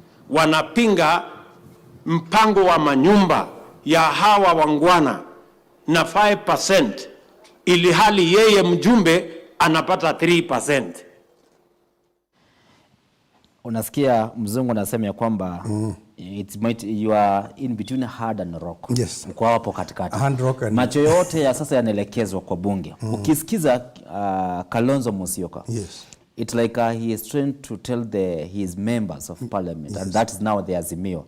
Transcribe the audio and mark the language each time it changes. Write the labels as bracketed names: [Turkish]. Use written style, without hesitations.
[Swahili] Wanapinga mpango wa manyumba ya hawa wangwana na 5% ili hali yeye mjumbe anapata 3%. Unasikia mzungu anasema ya kwamba [English] you are in between hard and rock. Yes. [Swahili] Mko hapo katikati. Macho yote ya sasa yanaelekezwa kwa bunge. Ukisikiza Kalonzo Musyoka. [English] Yes. It's like he is trying to tell his members of parliament, yes, and that is now the azimio.